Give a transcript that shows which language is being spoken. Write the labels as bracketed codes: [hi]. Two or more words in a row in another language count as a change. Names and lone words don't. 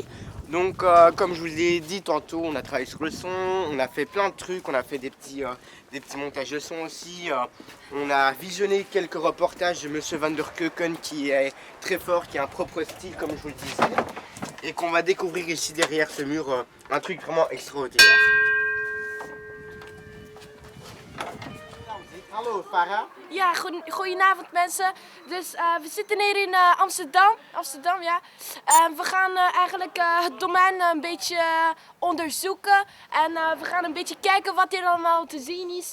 [fr] Donc comme je vous l'ai dit tantôt, on a travaillé sur le son, on a fait plein de trucs, on a fait des petits montages de son aussi. On a visionné quelques reportages de Monsieur Van der Keuken qui est très fort, qui a un propre style comme je vous le disais. Et qu'on va découvrir ici derrière ce mur, un truc vraiment extraordinaire. [nl] Hallo Farah. Ja, goedenavond mensen. Dus we zitten hier in Amsterdam, ja. We gaan eigenlijk het domein een beetje onderzoeken. En we gaan een beetje kijken wat hier allemaal te zien is.